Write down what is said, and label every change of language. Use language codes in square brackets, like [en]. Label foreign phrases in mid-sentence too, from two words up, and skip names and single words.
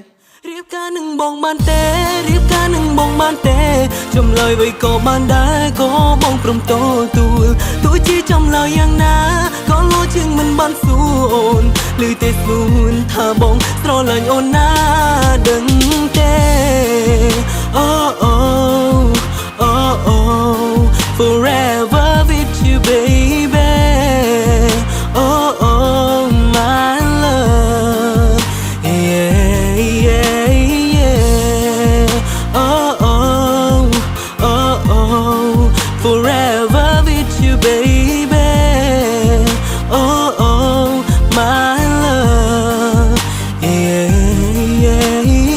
[km] រៀបការនឹងបងបានទេចម្លើយអ្វីក៏បានដែរក៏បងព្រមតទួលទោះ ជាចម្លើយយ៉ាងណាក៏លោជាងមិនបានសួរអូនឮតែស្ងួនថាបងស្រឡាញ់អូនណាដឹងទេអូអូអូអូ [en] forever with you baby oh oh my love yeah oh oh oh oh forever with you baby oh oh my love yeah